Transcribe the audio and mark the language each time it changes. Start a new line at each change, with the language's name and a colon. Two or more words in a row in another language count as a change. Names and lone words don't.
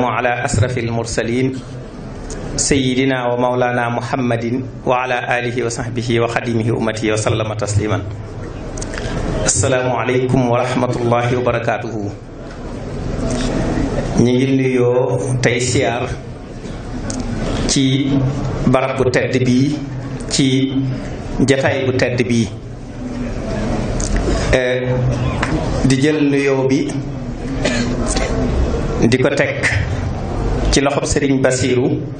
Arabic: على أشرف المرسلين سيدنا ومولانا محمد وعلى آله وصحبه وخادمه أمته وسلم تسليما. السلام عليكم ورحمة الله وبركاته.
Wolof: ñi ngi nuyoo tey siyaar ci barab bu tedd bi, ci jataay bu tedd bi, di jël nuyoo bi di ko teg ci loxob Sëriñ Basiiru.